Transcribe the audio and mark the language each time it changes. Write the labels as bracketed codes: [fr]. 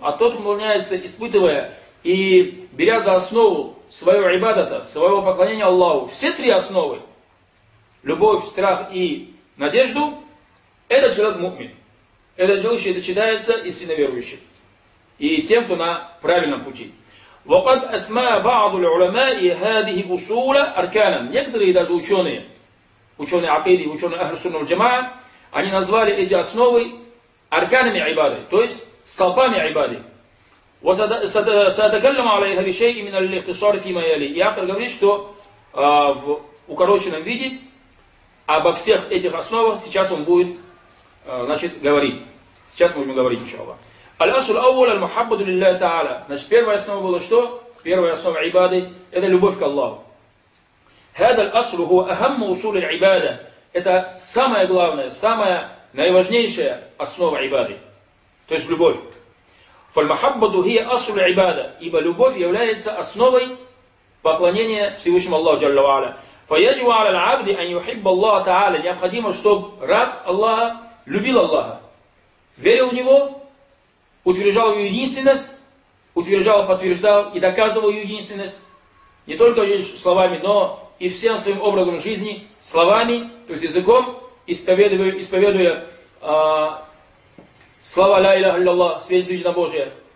[ru] А тот, выполняется, испытывая и беря за основу своего ибадата, своего поклонения Аллаху, все три основы, любовь, страх и надежду, этот человек мукмин. Этот человек считается истинно верующим. И тем, кто на правильном пути. [ar] وقد أسماء بعض العلماء هذه أصول أركانا. [ru] Некоторые даже ученые عقيدة, ученые [ar] أهل السنة والجماعة, [ru] они назвали эти основы арканами عبادي, то есть столпами عبادي. [ar] وسأتكلم على هذا الشيء من الاختصار فيما يلي. [ru] И автор говорит, что в укороченном виде обо всех этих основах сейчас он будет, значит, говорить. Сейчас мы будем говорить, иншаллах. [ar] الأصل الأول المحبة لله تعالى. [ru] Значит, первая основа была что? Первая основа ибады – это любовь к Аллаху. [ar] هذا الأصل هو أهم أصول العبادة. [ru] Это самая главная, самая наиважнейшая основа ибады. То есть любовь. [ar] فالمحبة هي أصل العبادة. [ru] Ибо любовь является основой поклонения Всевышнему Аллаху [ar] جل وعلا. فيجب على العبد أن يحب الله تعالى. [ru] Необходимо, чтобы раб Аллаха любил Аллаха, верил в него, утверждал ее единственность, утверждал, подтверждал и доказывал ее единственность не только лишь словами, но и всем своим образом жизни, словами, то есть языком, исповедуя слова [ar] «Ля Илляха Илляллах», [ru] свидетельство Единого Божия.